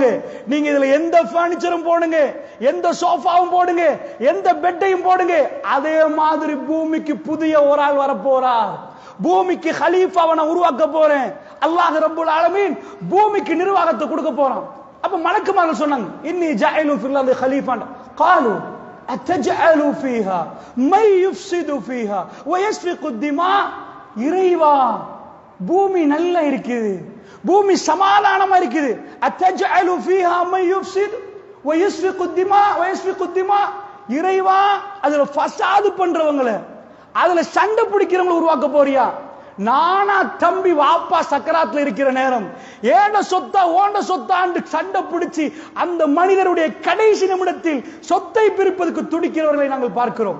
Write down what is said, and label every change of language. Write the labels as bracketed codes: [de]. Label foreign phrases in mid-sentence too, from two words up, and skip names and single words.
[ta] நீங்க இதுல எந்த பர்னிச்சரும் போடுங்க, எந்த சோஃபாவும் போடுங்க, எந்த பெட்டையும் போடுங்க. அதே மாதிரி பூமிக்கு புதிய ஒரு ஆள் வரப்போறார். பூமிக்கு ஹலீஃபாவை நான் உருவாக்க போறேன். அல்லாஹ் [ar] رب العالمين [ta] பூமிக்கு நிர்வாகத்தை கொடுக்க போறான். அப்ப மலக்குமார்கள் சொன்னாங்க [ar] إني جاعل في الأرض خليفة. قالوا أتجعل فيها من يفسد فيها ويسفك الدماء. [ta] இறைவா, பூமி நல்லா இருக்குது, பூமி சமாதானமா இருக்குது. [ar] أتجعل فيها من يفسد ويسفك الدماء ويسفك الدماء. [ta] இறைவா, அதுல ஃபசாது பண்றவங்கள, அதுல சண்டை பிடிக்கிறவங்களை உருவாக்க போறியா? நானா தம்பி வாப்பா சக்கராத்துல இருக்கிற நேரம் ஏண்ட சொத்தா ஓண்ட சொத்தாண்டு சண்டை பிடிச்சி அந்த மனிதருடைய கடைசி நிமிடத்தில் சொத்தை பிரிப்பதற்கு துடிக்கிறவர்களை நாங்கள் பார்க்கிறோம்.